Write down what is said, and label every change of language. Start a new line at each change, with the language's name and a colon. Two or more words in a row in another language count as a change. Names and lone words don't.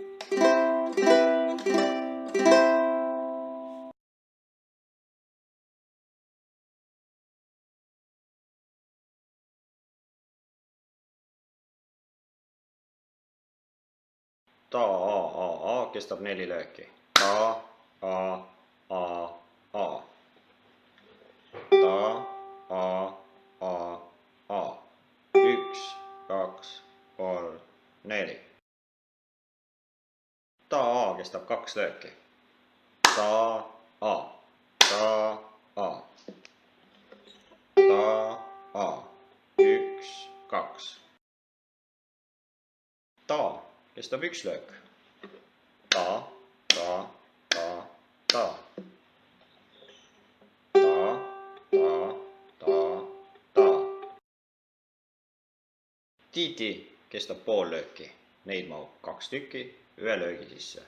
Estonian: Ta, a kestab 4 lööki. Ta, a. Ta, a. 1, 2, 3, 4. Ta, a kestab 2 lööki. Ta, a. Ta, a. Ta, a. 1, 2. Ta kestab 1 löök. Ta. Tiiti kestab pool lööki. Neid mahub 2 tükki 1 löögi sisse.